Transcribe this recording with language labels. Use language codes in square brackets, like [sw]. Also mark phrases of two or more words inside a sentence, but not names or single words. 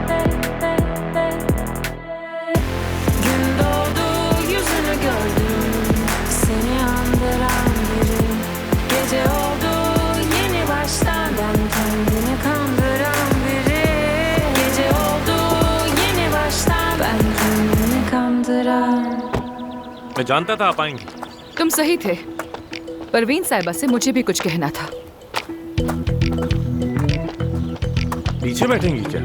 [tr] Gün doğdu yüzünü gördüm, seni andıran biri. Gece oldu yeni baştan, ben kendini kandıran biri. Gece oldu yeni baştan, ben kendini kandıran. [hi] मैं जानता था आप आएंगी। तुम सही थे। परवीन साहिबा से मुझे भी कुछ कहना था। पीछे बैठेंगी क्या?